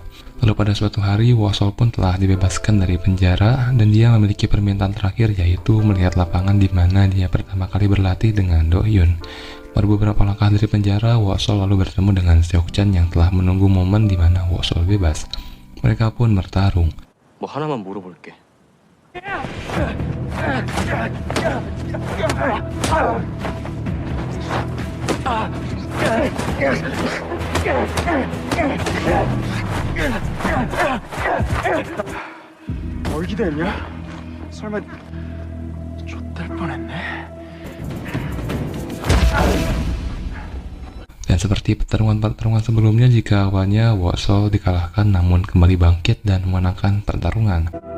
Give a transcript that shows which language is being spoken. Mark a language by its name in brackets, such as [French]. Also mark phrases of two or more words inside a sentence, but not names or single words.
[Indonesian] Lalu pada suatu hari, Wosol pun telah dibebaskan dari penjara dan dia memiliki permintaan terakhir, yaitu melihat lapangan di mana dia pertama kali berlatih dengan Do Hyun. Baru beberapa langkah dari penjara, Wosol lalu bertemu dengan Seok-chan yang telah menunggu momen di mana Wosol bebas. Mereka pun bertarung. [Korean] 뭐 하나만 물어볼게. 뭘 기대했냐? 설마 좆될 뻔했네. [Indonesian] Dan seperti pertarungan-pertarungan sebelumnya, jika awalnya Wosol dikalahkan namun kembali bangkit dan memenangkan pertarungan.